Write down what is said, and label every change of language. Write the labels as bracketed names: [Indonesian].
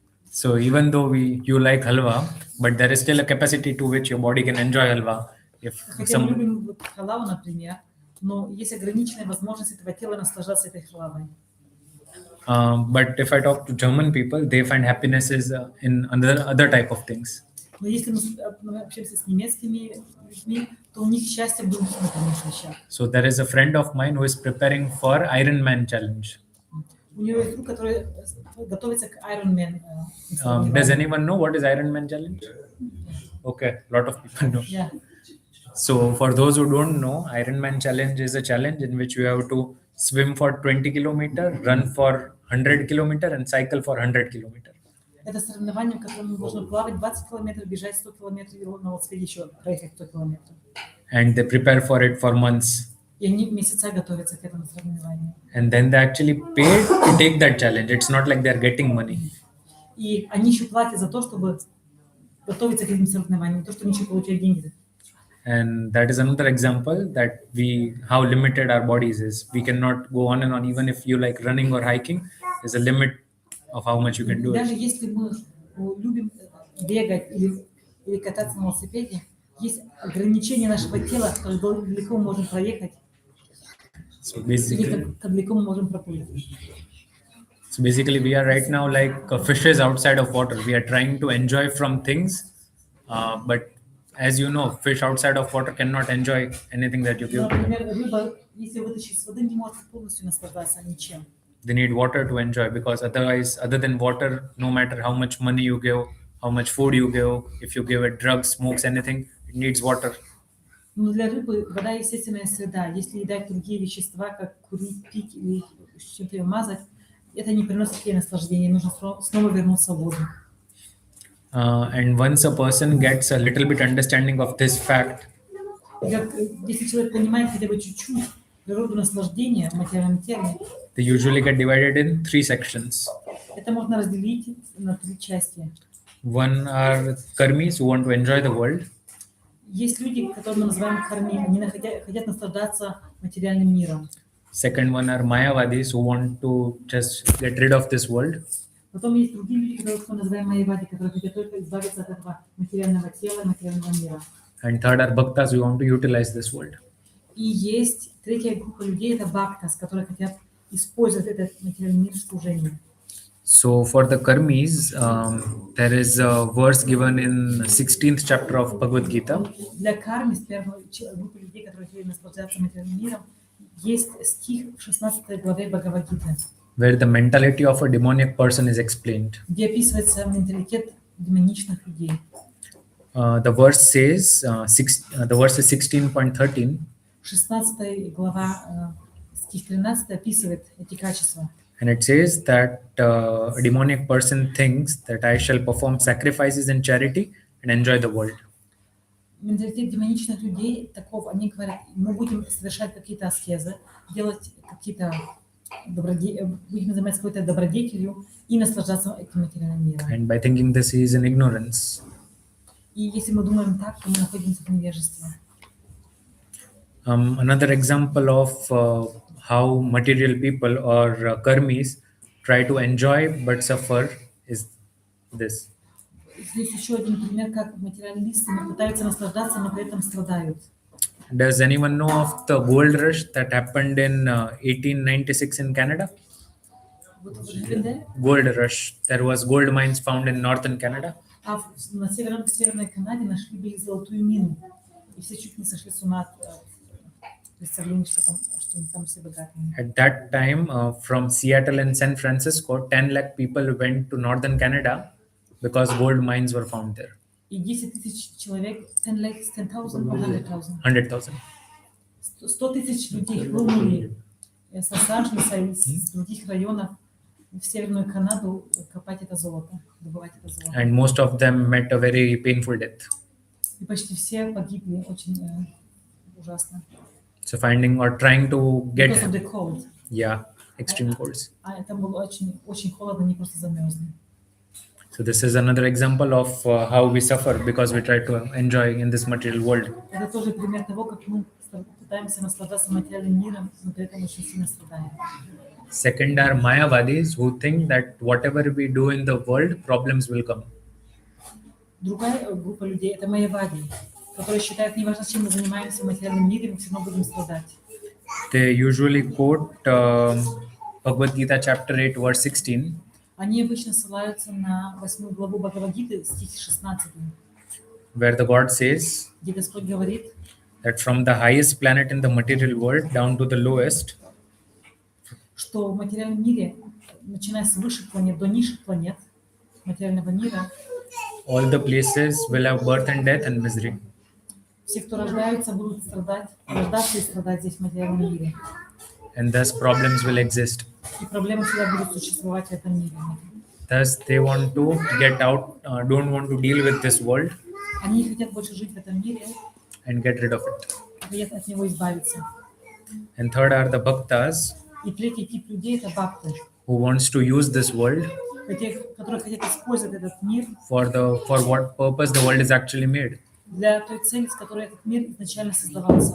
[English] So even though you like halwa, but there is still a capacity to which your body can enjoy halwa. If [Russian] Хотя мы [English] some, [Russian] любим вот халаву, например, но есть ограниченная возможность этого тела наслаждаться этой халавой. [English] but if I talk to German people, they find happiness is in other type of things. [Russian] Но если мы общаемся с немецкими людьми, то у них счастье в других, например, вещах. [English] So there is a friend of mine who is preparing for Ironman challenge. [Russian] У него есть друг, который готовится к Ironman. [English] Does anyone know what is Ironman challenge? Okay, a lot of people know. Yeah. So for those who don't know, Ironman challenge is a challenge in which you have to swim for 20 kilometer, run for 100 kilometer, and cycle for 100 kilometer. [Russian] Это соревнование, в котором нужно плавать 20 километров, бежать 100 километров и на велосипеде еще проехать 100 километров. [English] And they prepare for it for months. [Russian] И они месяца готовятся к этому соревнованию. [English] And then they actually pay to take that challenge. It's not like they're getting money. [Russian] И они еще платят за то, чтобы готовиться к этим соревнованиям, не то, что они еще получают деньги. [English] And that is another example that how limited our bodies is. We cannot go on and on. Even if you like running or hiking, there's a limit of how much you can do [Russian] Даже [English] it. [Russian] если мы любим бегать или кататься на велосипеде, есть ограничения нашего тела, как далеко мы можем проехать, [English] So [Russian] или [English] basically, [Russian] как далеко мы можем проплыть. [English] we are right now like fishes outside of water. We are trying to enjoy from things, but as you know, fish outside of water cannot enjoy anything that you give to them. [Russian] Например, рыба, если вытащить с воды, не может полностью наслаждаться ничем. [English] They need water to enjoy because otherwise, other than water, no matter how much money you give, how much food you give, if you give it drugs, smokes, anything, it needs water. [Russian] Но для рыбы вода естественная среда. Если ей дать другие вещества, как курить, пить или чем-то ее мазать, это не приносит ей наслаждения. Нужно снова вернуться в воду. [English] And once a person gets a little bit understanding of this fact, [Russian] Если человек понимает хотя бы чуть-чуть природу наслаждения в материальном теле, [English] they usually get divided in 3 sections. [Russian] это можно разделить на 3 части. [English] One are karmis who want to enjoy the world. [Russian] Есть люди, которые мы называем карми, они хотят наслаждаться материальным миром. [English] Second one are mayavadis who want to just get rid of this world. [Russian] Потом есть другие люди, которых мы называем майявади, которые хотят только избавиться от этого материального тела, материального мира. [English] And third are bhaktas who want to utilize this world. [Russian] И есть третья группа людей, это бхактас, которые хотят использовать этот материальный мир в служении. [English] So for the karmis, there is a verse given in 16th chapter of Bhagavad Gita. [Russian] Для карми, с первой группы людей, которые хотели наслаждаться материальным миром, Есть стих в 16 главе Бхагавад-гиты, [English] where the mentality of a demoniac person is explained. [Russian] где описывается менталитет демоничных людей. [English] The verse says, the verse is 16.13, [Russian] 16 глава, стих 13 описывает эти качества. [English] and it says that a demoniac person thinks that I shall perform sacrifices in charity and enjoy the world. [Russian] Менталитет демоничных людей таков, они говорят, мы будем совершать какие-то аскезы, делать какие-то будем заниматься какой-то добродетелью и наслаждаться этим материальным миром. [English] And by thinking this, he is in ignorance. [Russian] И если мы думаем так, то мы находимся в невежестве. [English] Another example of how material people or karmis try to enjoy but suffer is this. [Russian] Здесь еще один пример, как материалисты пытаются наслаждаться, но при этом страдают. [English] Does anyone know of the gold rush that happened in 1896 in Canada? [Russian] Вот в Рivendell, [English] Gold rush. There was gold mines found in northern Canada. [Russian] на Северной Канаде нашли золотую мину. И все чуть не сошли с ума от представления, что они там все богатые. [English] At that time, from Seattle and San Francisco, 10 lakh people went to northern Canada because gold mines were found there. [Russian] И 10 тысяч человек, [English] 10,000 or 100,000. 100,000. [Russian] 100 тысяч людей хлынули с Лос-Анджелеса и с других районов в Северную Канаду копать это золото, добывать это золото. [English] And most of them met a very painful death. [Russian] И почти все погибли очень ужасно. [English] So finding or trying to Because of get, the cold. extreme colds. [Russian] А это было очень, очень холодно, они просто замерзли. [English] So this is another example of how we suffer because we try to enjoy in this material world. [Russian] Это тоже пример того, как мы пытаемся наслаждаться материальным миром, но при этом очень сильно страдаем. [English] Second are Mayavadis who think that whatever we do in the world, problems will come. [Russian] Другая группа людей – это майявади, которые считают, неважно, чем мы занимаемся в материальном мире, мы все равно будем страдать. [English] They usually quote Bhagavad Gita chapter 8 verse 16, [Russian] Они обычно ссылаются на 8 главу Бхагавад-гиты, стих 16, [English] where the God says [Russian] где Господь говорит, [English] that from the highest planet in the material world down to the lowest, [Russian] что в материальном мире, начиная с высших планет до низших планет материального мира, [English] all the places will have birth and death and misery. [Russian] все, кто рождаются, будут страдать, рождаться и страдать здесь в материальном мире. [English] And thus problems will exist. [Russian] И проблемы всегда будут существовать в этом мире. [English] Thus they want to get out, don't want to deal with this world [Russian] Они не хотят больше жить в этом мире, [English] and get rid of it. [Russian] хотят от него избавиться. [English] And third are the bhaktas [Russian] И третий тип людей – это бхакты, [English] who wants to use this world [Russian] которые хотят использовать этот мир [English] for what purpose the world is actually made, [Russian] для той цели, с которой этот мир изначально создавался,